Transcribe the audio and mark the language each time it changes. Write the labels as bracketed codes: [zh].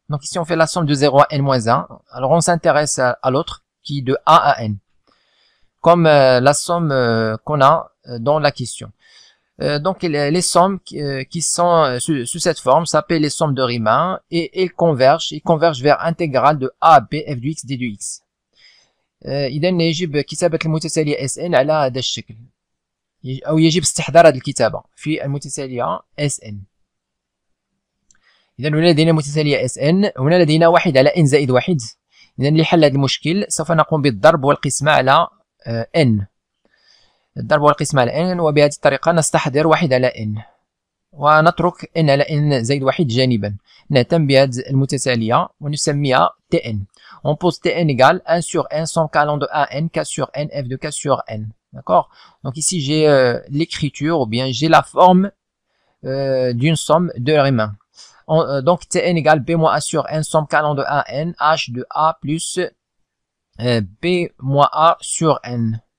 [fr] Donc, ici, on fait la somme de 0 à n moins 1. Alors, on s'intéresse à l'autre, qui est de a à n. Comme la somme qu'on a dans la question. Donc les sommes qui sont sous cette forme s'appellent les sommes de Riemann et ils convergent vers intégrale de a b f de x d de x. [ar] إذا يجب كتابة المتتالية Sn على هذا الشكل أو يجب استحضار هذه الكتابة في المتتالية Sn. إذا هنا لدينا متتالية Sn، هنا لدينا واحد على n زائد واحد. إذا لحل هذا المشكل سوف نقوم بالضرب والقسمة على n. الضرب والقسمة على n، وبهذه الطريقة نستحضر واحد على n ونترك n على n زائد واحد جانبا. نهتم بهذه المتتالية ونسميها Tn. [fr] On pose Tn égale 1 sur n somme allant de a n, k sur n, f de k sur n. D'accord? Donc ici j'ai l'écriture, ou bien j'ai la forme d'une somme de Riemann. Donc Tn égale b moins a sur n somme allant de a n, h de a plus b moins a sur n.